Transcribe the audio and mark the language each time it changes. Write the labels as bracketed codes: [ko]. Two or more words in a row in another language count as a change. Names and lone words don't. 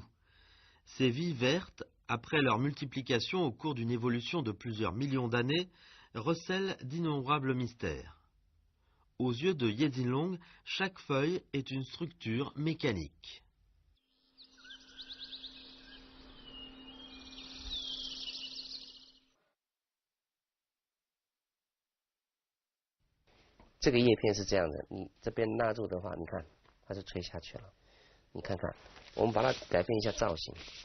[fr] Ces vies vertes, après leur multiplication au cours d'une évolution de plusieurs millions d'années, recèlent d'innombrables mystères. Aux yeux de Yezilong, chaque feuille est une structure mécanique. [zh] 这个叶片是这样的，你这边拉住的话，你看它就垂下去了。你看看，我们把它改变一下造型。